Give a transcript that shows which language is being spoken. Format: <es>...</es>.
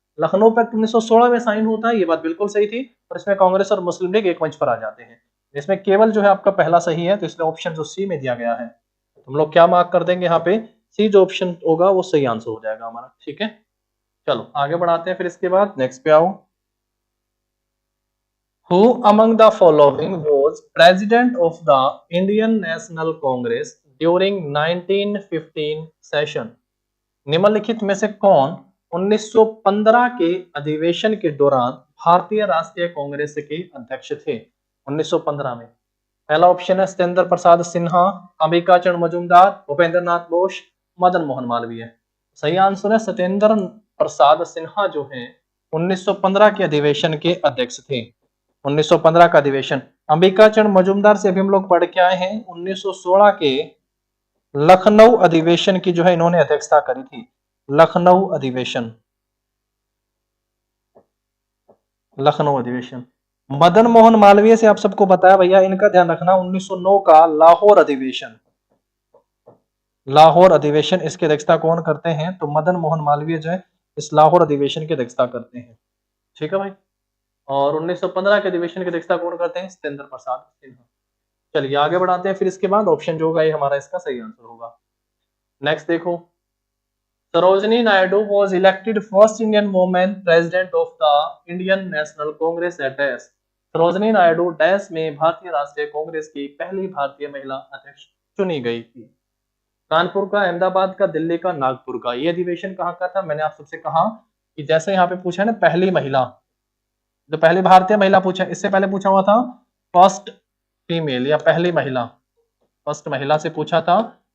<hi>Lucknow pact 1916 में sign होता है, ये बात बिल्कुल सही थी, पर इसमें कांग्रेस और मुस्लिम लीग एक मंच पर आ जाते हैं। इसमें केवल जो है आपका पहला सही है, तो इसलिए ऑप्शन जो सी में दिया गया है, हम लोग क्या मार्क कर देंगे यहाँ पे? सी जो ऑप्शन होगा वो सही आंसर हो जाएगा हमारा। ठीक है, चलो आगे बढ़ाते हैं फिर इसके बाद नेक्स्ट पे आओ।</hi> <en>Who among the following was president of the Indian National Congress during 1915 session?</en> <hi>निम्नलिखित में से कौन 1915 के अधिवेशन के दौरान भारतीय राष्ट्रीय कांग्रेस के अध्यक्ष थे? 1915 में पहला ऑप्शन है सत्येंद्र प्रसाद सिन्हा, अंबिका चरण मजूमदार, भूपेंद्र नाथ बोस, मदन मोहन मालवीय। सही आंसर है सत्येंद्र प्रसाद सिन्हा जो है 1915 के अधिवेशन के अध्यक्ष थे। 1915 का अधिवेशन। अंबिका चरण मजूमदार से अभी हम लोग पढ़ के आए हैं 1916 के लखनऊ अधिवेशन की जो है इन्होंने अध्यक्षता करी थी। लखनऊ अधिवेशन, लखनऊ अधिवेशन। मदन मोहन मालवीय से आप सबको बताया भैया, इनका ध्यान रखना 1909 का लाहौर अधिवेशन। लाहौर अधिवेशन इसकी अध्यक्षता कौन करते हैं? तो मदन मोहन मालवीय जो है इस लाहौर अधिवेशन की अध्यक्षता करते हैं। ठीक है भाई। और 1915 के अधिवेशन की अध्यक्षता कौन करते हैं? सत्येंद्र प्रसाद सिन्हा। चलिए आगे बढ़ाते हैं। फिर इसके बाद ऑप्शन जो होगा ये हमारा इसका सही आंसर होगा। नेक्स्ट देखो,</hi> <en>Sarojini Naidu was elected first Indian woman president of the Indian National Congress at dash.</en> <hi>Sarojini Naidu dash में भारतीय राष्ट्रीय कांग्रेस की पहली भारतीय महिला अध्यक्ष चुनी गई थी। कानपुर का, अहमदाबाद का, दिल्ली का, नागपुर का। ये अधिवेशन कहाँ का था? मैंने आप सबसे कहा कि जैसे यहाँ पे पूछा है ना पहली महिला, जो पहली भारतीय महिला पूछा, इससे पहले पूछा हुआ था फर्स्ट फीमेल या पहली महिला, फर्स्ट महिला से पूछा था।</hi>